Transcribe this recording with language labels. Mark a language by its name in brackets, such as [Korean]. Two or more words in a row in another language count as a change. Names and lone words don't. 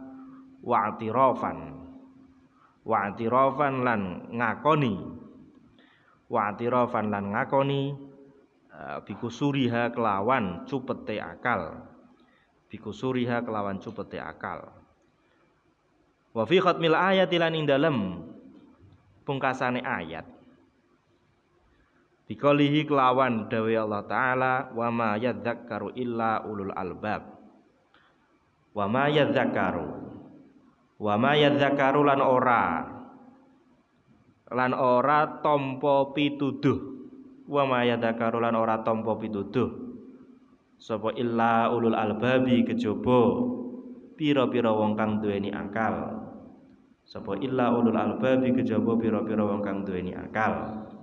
[Javanese] wa'tirafan lan ngakoni bikusuriha kelawan cupete akal [Arabic] وفي ختم الآية [Javanese] lan ing dalem pungkasane ayat [Arabic] bikolihi [Javanese] kelawan dawe [Arabic] الله تعالى وما يذكر إلا أولو الألباب وما [Javanese] yadzakkaru lan ora tampa pituduh sapa [Arabic] إلا أولو الألباب [Javanese] kejaba pira-pira wong kang duweni akal Sapa [Arabic] إلا أولو الألباب [Javanese] kejaba pira-pira wong kang duweni akal.